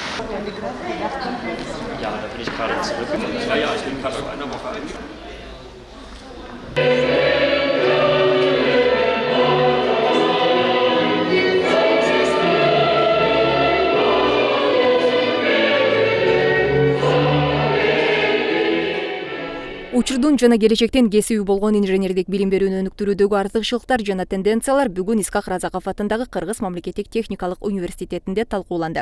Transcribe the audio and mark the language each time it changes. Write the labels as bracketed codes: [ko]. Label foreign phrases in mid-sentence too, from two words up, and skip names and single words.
[de] Ja, da bin ich gerade zurück. Ja, ich bin gerade vor einer Woche angekommen. [ky] Учурдун жана келечектен кесиби болгон инженердик билим берүүнү өнүктүрүүдөгү артыкчылыктар жана тенденциялар бүгүн Исхак Разаков атындагы Кыргыз мамлекеттик техникалык университетинде талкууланды.